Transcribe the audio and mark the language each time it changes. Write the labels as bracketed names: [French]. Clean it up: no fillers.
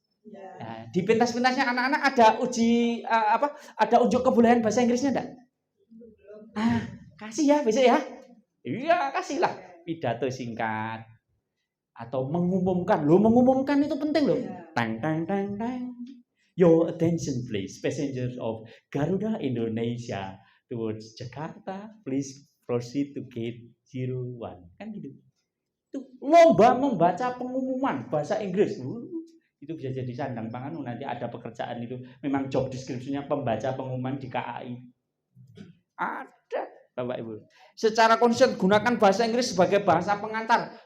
[Indonesian] Nah, di pentas-pentasnya anak-anak ada uji ada unjuk kebolehan bahasa Inggrisnya enggak? Kasih ya besok ya. Iya, kasihlah pidato singkat atau mengumumkan. Loh, mengumumkan itu penting loh. Tang tang tang tang. [English] Your attention please, passengers of Garuda Indonesia towards Jakarta, please proceed to gate 01. [Indonesian] Kan gitu. Itu lomba membaca pengumuman bahasa Inggris. Itu bisa jadi sandang pangan. Nanti ada pekerjaan itu memang job description-nya pembaca pengumuman di KAI. Ada, Bapak Ibu. Secara konsisten gunakan bahasa Inggris sebagai bahasa pengantar.